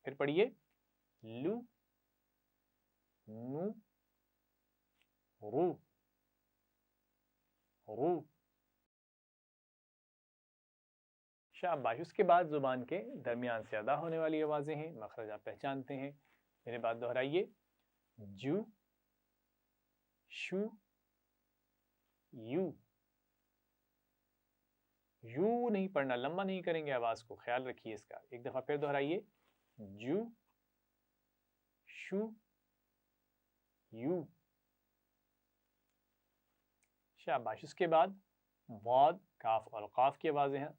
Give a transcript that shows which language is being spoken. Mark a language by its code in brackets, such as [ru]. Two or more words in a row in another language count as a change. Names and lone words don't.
[ur] پھر پڑھیے. لو نو رو رو. شاباش. اس کے بعد زبان کے درمیان سے ادا ہونے والی آوازیں ہیں، مخرج آپ پہچانتے ہیں. میرے بات دہرائیے. جو شو یو. یو نہیں پڑھنا، لمبا نہیں کریں گے آواز کو، خیال رکھیے اس کا. ایک دفعہ پھر دہرائیے. جو شو یو. شاباش. اس کے بعد واد کاف اور قاف کی آوازیں ہیں.